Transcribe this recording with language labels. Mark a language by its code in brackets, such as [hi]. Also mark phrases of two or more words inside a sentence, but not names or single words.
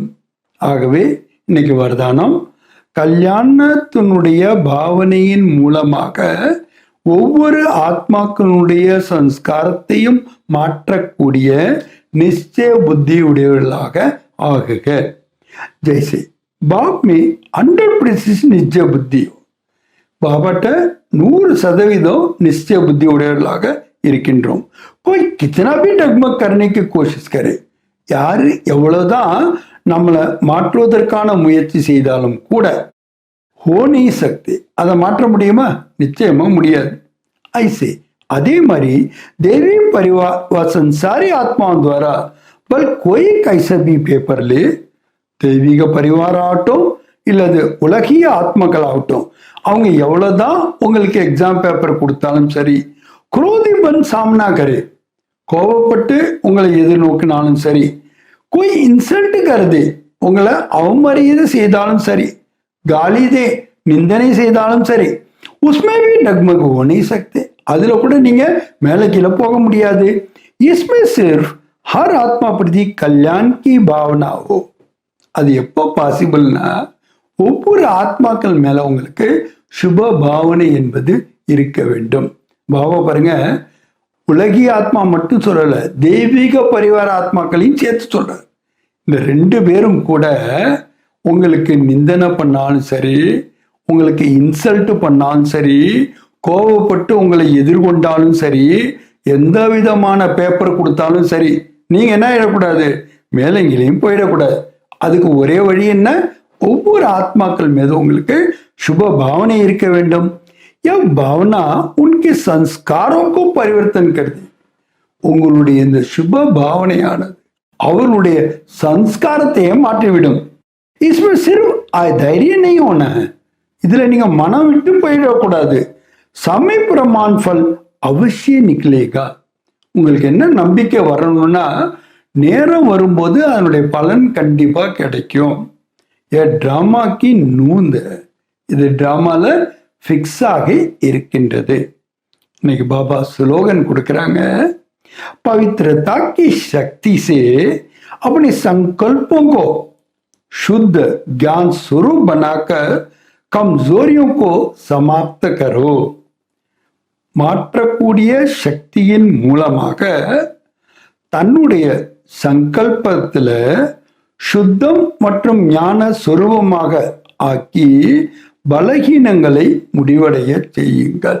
[ta] ஆகவே இன்னைக்கு வரதானம், கல்யாணத்தினுடைய பாவனையின் மூலமாக ஒவ்வொரு ஆத்மாக்களுடைய சன்ஸ்காரத்தையும் மாற்றக்கூடிய நிச்சய புத்தி உடையவர்களாக ஆகுக. [hi] ஜெய்சே बाप में 100% निश्चय बुद्धि. [ta] பாபாட்ட 100% [hi] निश्चय बुद्धि [ta] உடையவர்களாக இருக்கின்றோம். [hi] कोई कितना भी डगमग करने की कोशिश करे, [ta] யாரு எவ்வளவுதான் நம்மளை மாற்றுவதற்கான முயற்சி செய்தாலும் கூட [hi] हो नहीं सकते, [ta] அதை மாற்ற முடியுமா, நிச்சயமா முடியாது. [hi] ஐசே [ta] அதே மாதிரி [hi] देवी परिवार व संसारी आत्माओं द्वारा बल कोई कैसा भी पेपर ले, [ta] தெய்வீக பரிவாரம் ஆகட்டும் இல்லது உலகிய ஆத்மாக்கள் ஆகட்டும், அவங்க எவ்வளவுதான் உங்களுக்கு எக்ஸாம் பேப்பர் கொடுத்தாலும் சரி, [hi] क्रोधी बन सामना करे, [ta] கோபப்பட்டு உங்களை எதிர்நோக்கினாலும் சரி, कोई இன்சல்ட் கருது, உங்களை அவமரியாதை செய்தாலும் சரி, [hi] गाली दे [ta] நிந்தனை செய்தாலும் சரி, [hi] उसमें भी डगमग हो नहीं सकते, [ta] அதுல கூட நீங்க மேல கீழே போக முடியாது. [hi] इसमें सिर्फ हर आत्मा प्रति कल्याण की भावना हो. [ta] அது எப்போ பாசிபிள்னா ஒவ்வொரு ஆத்மாக்கள் மேல உங்களுக்கு சுப பாவனை என்பது இருக்க வேண்டும். பாபா பாருங்க, உலகிய ஆத்மா மட்டும் சொல்லல, தெய்வீக பரிவார ஆத்மாக்களையும் சேர்த்து சொல்றாரு. இந்த 2 பேரும் கூட உங்களுக்கு நிந்தனை பண்ணாலும் சரி, உங்களுக்கு இன்சல்ட் பண்ணாலும் சரி, கோபப்பட்டு உங்களை எதிர்கொண்டாலும் சரி, எந்த விதமான பேப்பர் கொடுத்தாலும் சரி, நீங்க என்ன ஆயிடக்கூடாது, மேலங்கிலையும் போயிடக்கூடாது. அதுக்கு ஒரே வழி என்ன, ஒவ்வொரு ஆத்மாக்கள் மீது உங்களுக்கு [hi] शुभ भावना [ta] இருக்க வேண்டும். [hi] यह भावना उनके संस्कारों को परिवर्तन कर दी. [ta] உங்களுடைய இந்த சுப பாவனையானது அவருடைய சம்ஸ்காரத்தையே மாற்றிவிடும். [hi] इसमें सिर्फ धैर्य नहीं होना है, [ta] இதுல நீங்க மனம் விட்டு போயிடக்கூடாது. [hi] समय प्रमाण फल अवश्य निकलेगा. [ta] உங்களுக்கு என்ன நம்பிக்கை வரணும்னா, நேரம் வரும்போது அதனுடைய பலன் கண்டிப்பா கிடைக்கும். [hi] ये ड्रामा की नूंद, [ta] இது டிராமால ஃபிக்ஸ் ஆகி இருக்கின்றது. இன்னைக்கு பாபா ஸ்லோகன் கொடுக்கறாங்க, [hi] पवित्रता की शक्ति से अपने संकल्पों को शुद्ध ज्ञान स्वरूप बनाकर कमजोरियों को समाप्त करो. [ta] மாற்றக்கூடிய சக்தியின் மூலமாக தன்னுடைய சங்கல்பத்துல சுத்தம் மற்றும் ஞான சொரூபமாக ஆக்கி பலகீனங்களை முடிவடைய செய்யுங்கள்.